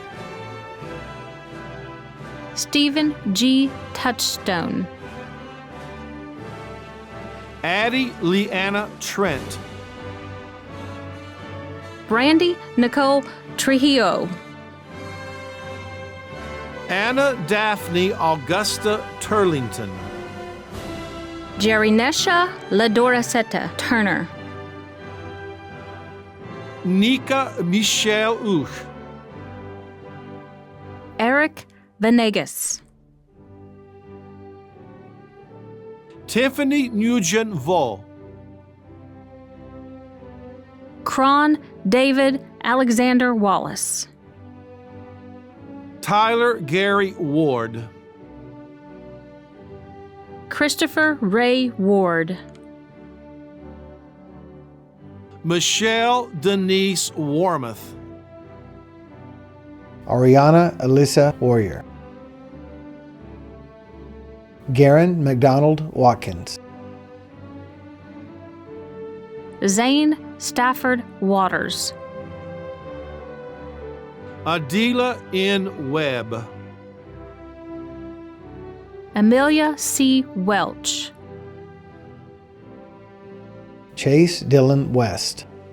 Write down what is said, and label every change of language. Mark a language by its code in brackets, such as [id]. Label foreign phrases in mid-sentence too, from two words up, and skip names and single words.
[en] Stephen G. Touchstone. Addie Leanna Trent. Brandy Nicole Trujillo. Anna Daphne Augusta Turlington. Jerinesha Ladoraceta Turner. Nika Michelle Uch. Eric Venegas. Tiffany Nugent Vo. Cron David Alexander Wallace. Tyler Gary Ward. Christopher Ray Ward. Michelle Denise Warmoth. Ariana Alyssa Warrior. Garen McDonald Watkins. Zane Stafford Waters. Adela N. Webb. Amelia C. Welch. Chase Dylan West.